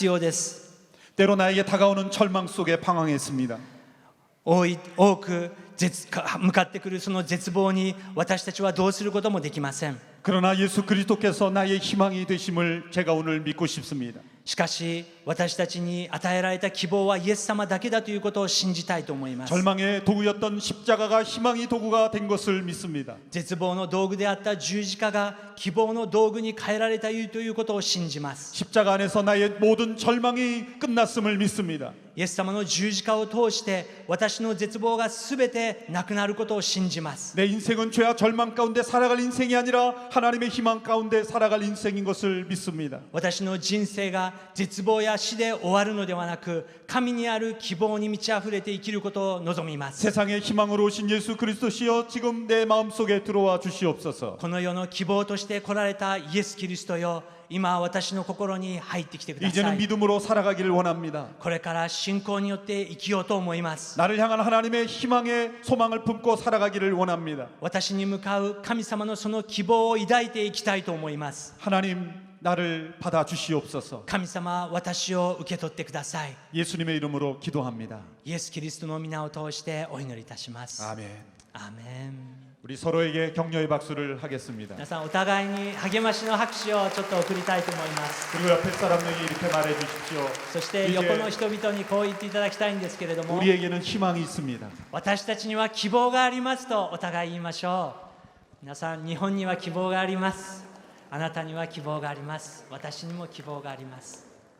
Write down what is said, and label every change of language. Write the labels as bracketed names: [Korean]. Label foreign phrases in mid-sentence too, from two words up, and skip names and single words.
[Japanese] 神様私たちに希望が必要です。 [Korean] 때로 나에게 다가오는 절망 속에 방황했습니다. [Japanese] 多く向かってくるその絶望に私たちはどうすることもできません。 [Korean] 그러나 예수 그리스도께서 나의 희망이 되심을 제가 오늘 믿고 싶습니다. [Japanese] しかし私たちに与えられた希望はイエス様だけだということを信じたいと思います。 [Korean] 절망의 도구였던 십자가가 희망의 도구가 된 것을 믿습니다. [Japanese] 絶望の道具であった十字架が希望の道具に変えられたということを信じます。 [Korean] 십자가 안에서 나의 모든 절망이 끝났음을 믿습니다. [Japanese] イエス様の十字架を通して私の絶望がすべてなくなることを信じます。 [Korean] 내 인생은 죄와 절망 가운데 살아갈 인생이 아니라 하나님의 희망 가운데 살아갈 인생인 것을 믿습니다. [Japanese] 私の人生が絶望や死で終わるのではなく、神にある希望に満ち溢れて生きることを望みます。 [Korean] 세상의 희망으로 오신 예수 그리스도시여 지금 내 마음속에 들어와 주시옵소서. [Japanese] この世の希望として来られたイエス・キリストよ、今私の心に入ってきてくださ [Korean] 이제는 [Japanese] い。 [Korean] 믿음으로 살아가기를 원합니다. [Japanese] これから信仰によって生きようと思います。 [Korean] 나를 향한 하나님의 희망의 소망을 품고 살아가기를 원합니다. [Japanese] 私に向かう神様のその希望を抱いていきたいと思います。 [Korean] 하나님 나를 받아 주시옵소서. [Japanese] 神様、私を受け取ってください。 [Korean] 예수님의 이름으로 기도합니다. [Japanese] イエス・キリストの皆を通してお祈りいたします。 [Korean] 아멘. [Japanese] アーメン。 [Korean] 우리 서로에게 격려의 박수를 하겠습니다. [Japanese] 皆さんお互いに励ましの拍手をちょっと送りたいと思います。 [Korean] 그리고 옆에 사람에게 이렇게 말해 주십시오. [Japanese] そして横の人々にこう言っていただきたいんですけれども、 [Korean] 우리에게는 희망이 있습니다. [Japanese] 私たちには希望がありますとお互い言いましょう。皆さん、日本には希望があります。あなたには希望があります。私にも希望があります。